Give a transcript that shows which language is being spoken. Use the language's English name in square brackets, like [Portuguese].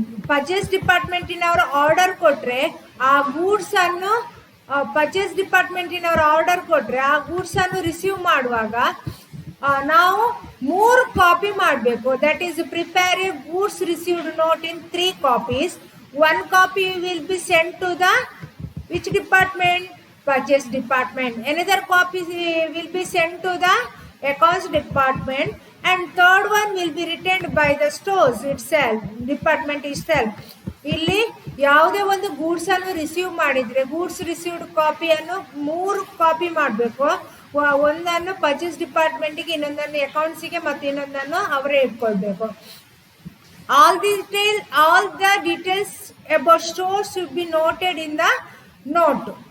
[Kannada] Purchase ಡಿಪಾರ್ಟ್ಮೆಂಟಿನವರು order ಕೊಟ್ರೆ ಆ goods ಅನ್ನು ಪರ್ಚೇಸ್ ಡಿಪಾರ್ಟ್ಮೆಂಟಿನವರು ಆರ್ಡರ್ ಕೊಟ್ರೆ ಆ ಗೂಡ್ಸ್ ಅನ್ನು ರಿಸೀವ್ ಮಾಡುವಾಗ ನಾವು 3 ಕಾಪಿ ಮಾಡಬೇಕು. [English] That is prepare a goods received note in 3 copies. 1 copy will be sent to the which department? Purchase department. Another copy will be sent to the accounts department, and third one will be retained by the stores itself, department itself. [Kannada] ಇಲ್ಲಿ ಯಾವುದೇ ಒಂದು goods ಅನ್ನು receive ಮಾಡಿದ್ರೆ goods received ಕಾಪಿಯನ್ನು 3 copy ಮಾಡಬೇಕು. ಒಂದನ್ನು purchase ಡಿಪಾರ್ಟ್ಮೆಂಟ್ಗೆ, ಇನ್ನೊಂದನ್ನು ಅಕೌಂಟ್ಸಿಗೆ, ಮತ್ತು ಇನ್ನೊಂದನ್ನು ಅವರೇ ಇಟ್ಕೊಳ್ಬೇಕು. [English] All the details about store should be noted in the note.